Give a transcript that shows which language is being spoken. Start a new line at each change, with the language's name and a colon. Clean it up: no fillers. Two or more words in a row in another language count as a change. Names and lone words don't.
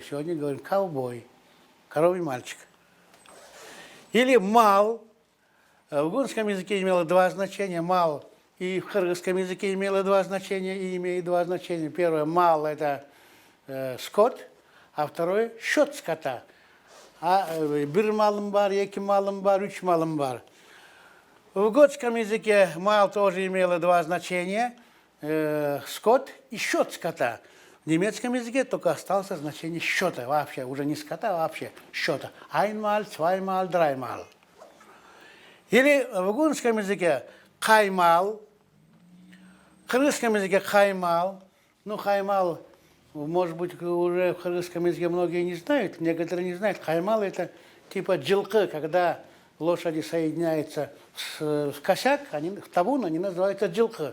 Russian: Сегодня говорим ковбой, коровий мальчик. Или мал. В гунском языке имело два значения. Мал и в кыргызском языке имело два значения и имеет два значения. Первое, мал – это скот, а второе – счет скота.
Turkish: Bir malım var, iki malım var, üç malım var.
Russian: В готском языке мал тоже имело два значения – скот и счет скота. В немецком языке только осталось значение счета, вообще, уже не скота, а вообще счета.
German: Einmal, zweimal, dreimal.
Russian: Или в гунском языке каймал, в кыргызском языке хаймал. Ну, хаймал может быть, уже в кыргызском языке многие не знают, некоторые не знают. Каймал это типа джилкы, когда лошади соединяются в косяк, в табун, они называются джилкы.